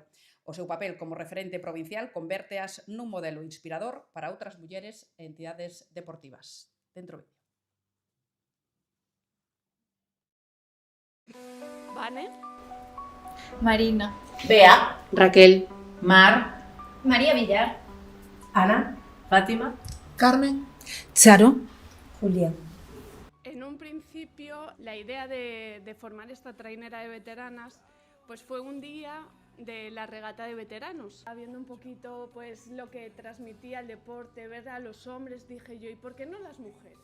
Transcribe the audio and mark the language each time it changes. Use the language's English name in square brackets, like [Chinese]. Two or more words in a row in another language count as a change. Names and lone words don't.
[Galician] O seu papel como referente provincial convérteas nun modelo inspirador para outras mulleres e entidades deportivas. Dentro vídeo. Vane, Marina, Bea, Raquel, Mar, María Villar. Ana, Fátima, Carmen, Charo, Julián. [Spanish] en un principio la idea de formar esta trainera de veteranas pues fue un día de la regata de veteranos. Viendo un poquito pues lo que transmitía el deporte, ver a los hombres, dije yo, ¿y por qué no las mujeres?